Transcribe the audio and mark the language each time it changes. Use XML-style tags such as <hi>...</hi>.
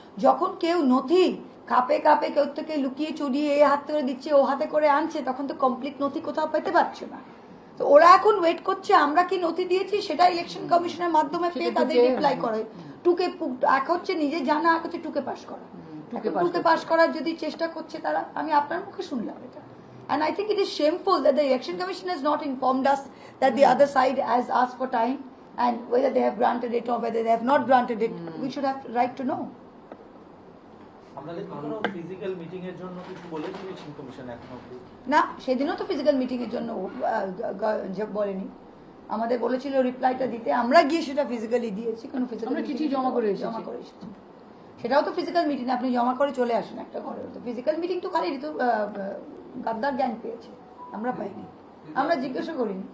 <bn>যখন কেউ নথি কাপে কেউ থেকে লুকিয়ে চুরিয়ে এ হাত করে দিচ্ছে, ও হাতে করে আনছে, তখন তো কমপ্লিট নথি কোথাও পেতে পারছে না। তো ওরা এখন ওয়েট করছে আমরা কি নথি দিয়েছি সেটা ইলেকশন কমিশনের মাধ্যমে পেয়ে তাদের রিপ্লাই করে। এক হচ্ছে নিজে জানা, এক হচ্ছে টুকে পাস করা। টুকে পাস করার যদি চেষ্টা করছে তারা, আমি আপনার মুখে শুনলাম এটা,</bn> <en>and I think it is shameful that the election commission has not informed us that the other side has asked for time, and whether they have granted it or whether they have not granted it, we should have right to know.</en> <bn>আপনাদের কোনো physical meeting এর জন্য কিছু বলেছে election commission এখনো? না, সেদিনও তো ফিজিক্যাল মিটিং এর জন্য বলেনি, আমাদের বলেছিল রিপ্লাইটা দিতে, আমরা গিয়ে সেটা ফিজিক্যালি দিয়েছি। কোনো ফিজিক্যাল চিঠি জমা করে এসেছি, সেটাও তো ফিজিক্যাল মিটিং, আপনি জমা করে চলে আসেন একটা ঘরে। তো ফিজিক্যাল মিটিং তো খালি তো গাদ্দার গ্যাং পেয়েছে, আমরা পাইনি, আমরা জিজ্ঞাসা করিনি।</bn>